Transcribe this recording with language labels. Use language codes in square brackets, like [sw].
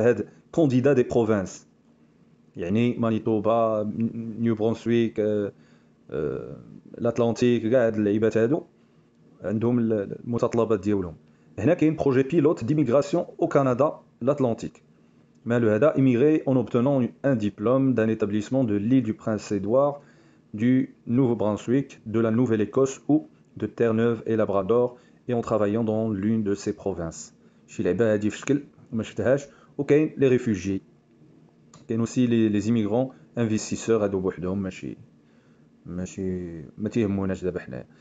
[ar] هاد كونديدا دي بروفانس، يعني مانيتوبا، نيو برونسويك، الاتلانتيك، كاع هاد اللعيبات هادو عندهم المتطلبات ديالهم. هنا كاين بروجي بيلوت ديميغراسيون او كندا l'Atlantique. مالو هذا [fr] immigré en obtenant un diplôme d'un établissement de l'île du Prince-Édouard, du Nouveau-Brunswick, de la Nouvelle-Écosse ou de Terre-Neuve et Labrador, et en travaillant dans l'une de ces provinces. [ar] شي لعبه هادي في شكل ما شفتهاش. وكاين لي ريفوجي، كاين [fr] aussi les immigrants investisseurs. [ar] هادو بوحدهم ماشي ما تيهموناش دابا حنا.